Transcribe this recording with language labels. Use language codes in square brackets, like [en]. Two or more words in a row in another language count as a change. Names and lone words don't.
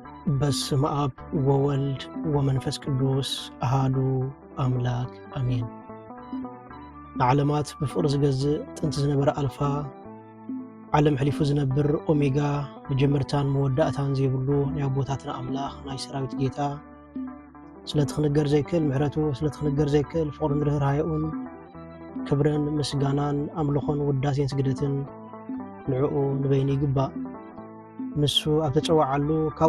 [gez] በስመ አብ ወወልድ ወመንፈስ ቅዱስ አሃዱ አምላክ አሜን። [ti] ዓለማት በፍቅር ዝገዝእ ጥንቲ ዝነበረ አልፋ ዓለም ሕሊፉ ዝነብር ኦሜጋ መጀመርታን መወዳእታን ዘይብሉ ናይ አቦታትና አምላኽ ናይ ሰራዊት ጌታ ስለትኽንገር ዘይክእል ምሕረቱ ስለትኽንገር ዘይክእል ፍቅርን ርህራሄኡን ክብርን ምስጋናን አምልኾን ውዳሴን ስግደትን ንዕኡ ንበይኒ ይግባእ። ንሱ ኣብ ተጨዋዓሉ ካብኡ